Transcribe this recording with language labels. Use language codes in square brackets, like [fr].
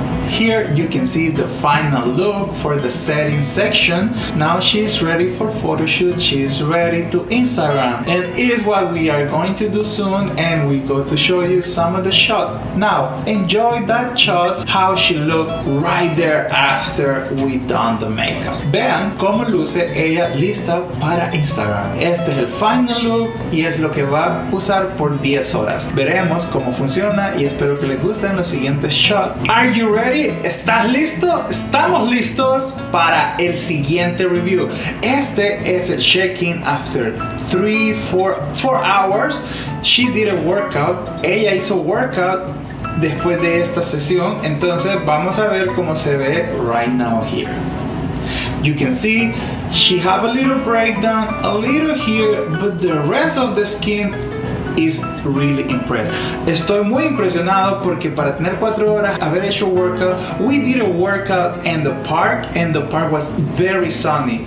[en] Here you can see the final look for the setting section. Now she's ready for photo shoot, she's ready to Instagram, and is what we are going to do soon, and we go to show you some of the shot. Now enjoy that shot, how she looked right there after we done the makeup. [es] Vean cómo luce ella lista para Instagram. Este es el final look y es lo que va a usar por 10 horas. Veremos cómo funciona y espero que les gusten los siguientes shots. [en] Are you ready? [es] ¿Estás listo? Estamos listos para el siguiente review. Este es el [en] check-in after 4 hours. She did a workout. [es] Ella hizo workout después de esta sesión. Entonces vamos a ver cómo se ve [en] right now here. You can see she have a little breakdown, a little here, but the rest of the skin is really impressed. [es] Estoy muy impresionado porque para tener 4 horas haber hecho workout, [en] we did a workout in the park and the park was very sunny.